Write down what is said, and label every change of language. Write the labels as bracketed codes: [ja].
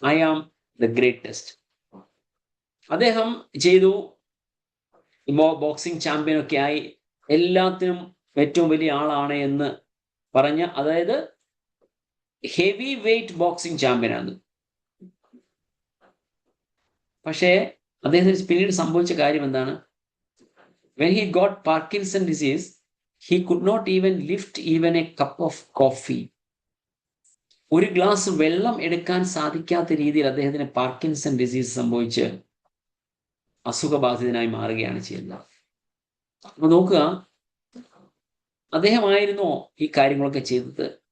[en] I am the greatest. [ml] അദ്ദേഹം ചെയ്തു boxing ചാമ്പ്യനൊക്കെ ആയി, എല്ലാത്തിനും ഏറ്റവും വലിയ ആളാണ് എന്ന് പറഞ്ഞ, അതായത് ഹെവി വെയ്റ്റ് ബോക്സിംഗ് ചാമ്പ്യനാണ്. പക്ഷേ അദ്ദേഹത്തിന് പിന്നീട് സംഭവിച്ച കാര്യം എന്താണ്? [en] When he got Parkinson disease, he could not even lift even a cup of coffee. [ml] ഒരു ഗ്ലാസ് വെള്ളം എടുക്കാൻ സാധിക്കാത്ത രീതിയിൽ അദ്ദേഹത്തിന് പാർക്കിൻസൺ ഡിസീസ് സംഭവിച്ച് അസുഖബാധിതനായി മാറുകയാണ് ചെയ്യുന്നത്. അപ്പൊ നോക്കുക, അദ്ദേഹമായിരുന്നോ ഈ കാര്യങ്ങളൊക്കെ ചെയ്തത്?